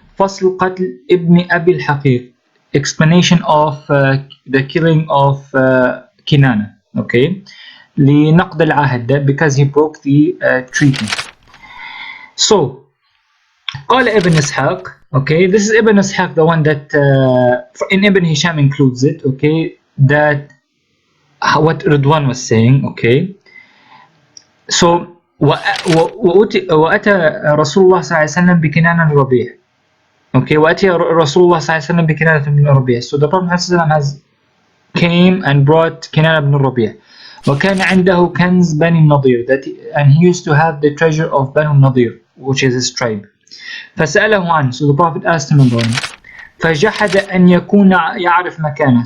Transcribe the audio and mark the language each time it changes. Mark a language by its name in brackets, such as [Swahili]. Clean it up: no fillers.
[English] Fasl Qatl ibn Abi al-Haqiq. Explanation of the killing of Kinana, okay, [Arabic] لنقض العهد, [English] because he broke the treaty. So, قال Ibn Ishaq, okay, this is Ibn Ishaq, the one that in Ibn Hisham includes it, okay, that what Radwan was saying, okay. [Arabic] So, وأتى رسول الله صلى الله عليه وسلم بكنانة الربيع. Okay, وأتي رسول الله صلى الله عليه وسلم بكنانة بن الربيع. [English] So the Prophet has came and brought Kinana ibn Rabi'. [Arabic] وكان عنده كنز بني النضير, [English] and he used to have the treasure of Banu Nadir, which is his tribe. [Arabic] فسأله عنه, [English] so the Prophet asked him about it. [Arabic] فجحد أن يكون يعرف مكانه.